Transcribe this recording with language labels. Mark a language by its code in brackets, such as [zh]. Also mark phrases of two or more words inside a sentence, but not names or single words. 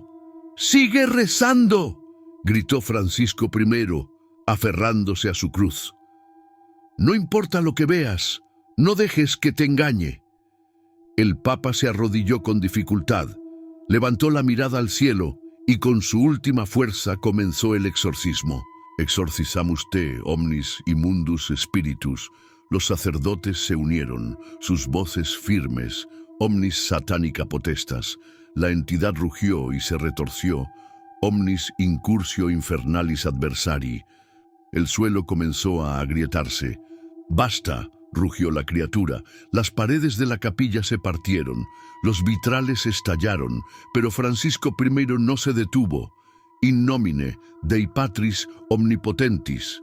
[es] ¡Sigue rezando!, gritó Francisco I, aferrándose a su cruz. No importa lo que veas, no dejes que te engañe. El Papa se arrodilló con dificultad, levantó la mirada al cielo y con su última fuerza comenzó el exorcismo. [la] Exorcizamus te, omnis immundus spiritus. [es] Los sacerdotes se unieron, sus voces firmes, [la] omnis satanica potestas. [es] La entidad rugió y se retorció, [la] omnis incursio infernalis adversari. [es] El suelo comenzó a agrietarse. ¡Basta!, rugió la criatura. Las paredes de la capilla se partieron, los vitrales estallaron, pero Francisco I no se detuvo. [la] In nomine Dei Patris Omnipotentis.